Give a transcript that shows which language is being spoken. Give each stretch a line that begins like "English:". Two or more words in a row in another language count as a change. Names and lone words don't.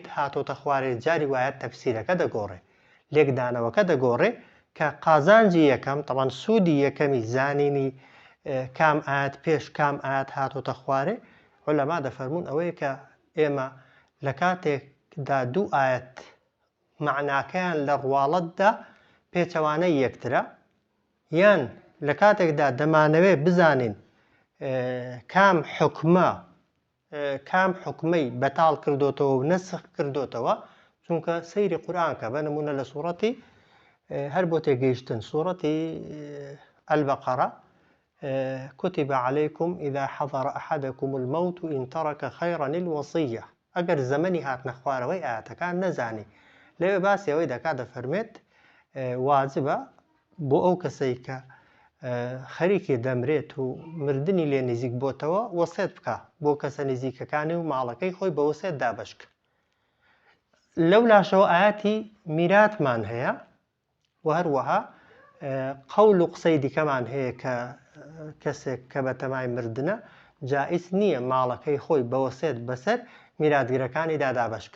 Central Kurdish: هاتۆتە خوارێ جاری وایە تەفسیرەکە دەگۆڕێ لێکدانەوەکە دەگۆڕێ کە قازانجی یەکەم تەمان سوودی یەکەمی زانینی کام ئاەت پێش کام ئاەت هاتۆتە خوارێ عولەما دەفەرمون ئەوەیە کە ئێمە لە کاتێکدا دوو ئاەت معناکەیان لە ڕواڵەتدا پێچەوانەی یەکترە یان لە کاتێکدا دەمانەوێت بزانین کام حکمەی بەتاڵ کردوتەوە و نەسخ کردوتەوە چونکە سەیری قورئان کە بە نمونە لە سوورەتی هەر بۆ تێگەیشتن سوورەتی البەقەڕە
Arabic: كتب عليكم إذا حضر أحدكم الموت إن ترك خيرا الوصية
Central Kurdish: ئەگەر زەمەنی هاتنە خوارەوەی ئاەتەکان نەزانی لەوێ باسی ئەوەی دەکات دەفەرمێت واجبە بۆ ئەو کەسەی کە خەریکی دەمرێت و مردنی لێ نزیک بۆتەوە وەسێت بکە بۆ کەسە نزیکەکانی و ماڵەکەی خۆی بە وەسێت دابەشکە لەو لاشەوە ئاەتی میراتمان هەیە وهروەها قەول و قسەی دیکەمان هەیە کە کەسێک کە بە تەمای مردنە جائز نییە ماڵەکەی خۆی بەوەسێت بەسەر میراتگیرەکانی دادابشکە.